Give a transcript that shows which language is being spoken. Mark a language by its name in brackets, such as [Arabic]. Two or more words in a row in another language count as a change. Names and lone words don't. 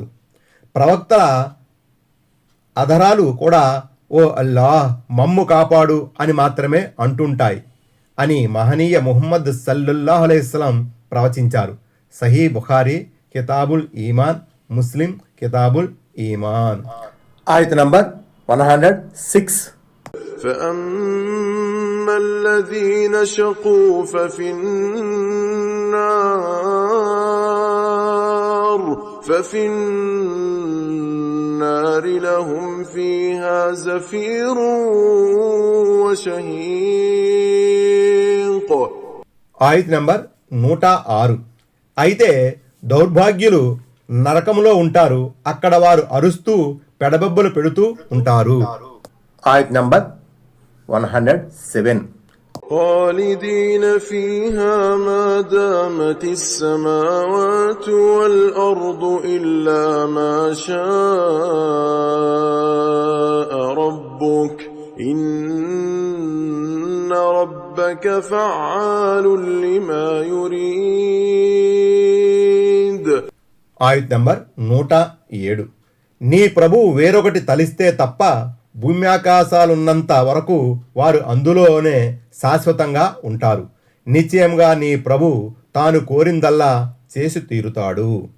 [Telugu] ప్రవక్తల అధరాలు కూడా ఓ అల్లాహ్ మమ్ము కాపాడు అని మాత్రమే అంటుంటాయి అని మహనీయ ముహమ్మద్ [Arabic] صلى الله عليه وسلم [Telugu] ప్రవచించారు. సహీ బుఖారీ కితాబుల్ ఈమాన్, ముస్లిం కితాబుల్ ఈమాన్. ఆయత నంబర్ 106. [Arabic] فأما الذين شقوا ففي النار لهم فيها زفير وشهيق. [Telugu] ఆయత నంబర్ 106. అయితే దౌర్భాగ్యులు నరకములో ఉంటారు, అక్కడ వారు అరుస్తూ పెడబొబ్బలు పెడుతూ ఉంటారు. ఆయత నంబర్ 107. [Arabic] خالدين فيها ما دامت السماوات والأرض إلا ما شاء ربك إن ربك فعال لما يريد. [Telugu] ఆయత నంబర్ 107. నీ ప్రభువు వేరొకటి తలిస్తే తప్ప భూమ్యాకాశాలున్నంత వరకు వారు అందులోనే శాశ్వతంగా ఉంటారు. నిశ్చయంగా నీ ప్రభు తాను కోరిందల్లా చేసి తీరుతాడు.